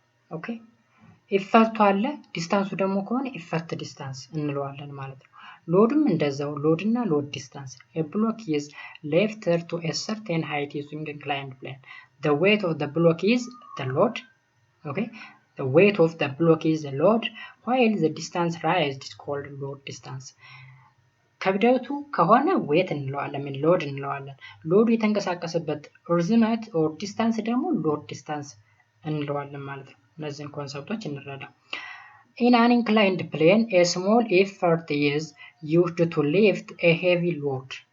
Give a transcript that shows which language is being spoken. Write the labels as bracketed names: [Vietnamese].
[Amharic] Okay ኢፈርቱ አለ ዲስታንሱ ደግሞ ከሆነ ኢፈርት ዲስታንስ እንለዋለን ማለት ነው። ሎድም እንደዛው ሎድ እና ሎድ ዲስታንስ [English] a block is lifted to a certain height using inclined plane. The weight of the block is the load. Okay the weight of the block is the load while the distance raised is called load distance. [Amharic] ክብደቱ ከሆነ ዌት እንለዋለን ምን ሎድ እንለዋለን። ሎዱ የተንቀሳቀሰበት ርዝመት ኦር ዲስታንስ ደግሞ ሎድ ዲስታንስ እንለዋለን ማለት ነው። እነዚህን ኮንሰፕቶች እንረዳ። [English] In an inclined plane, a small effort is used to lift a heavy load.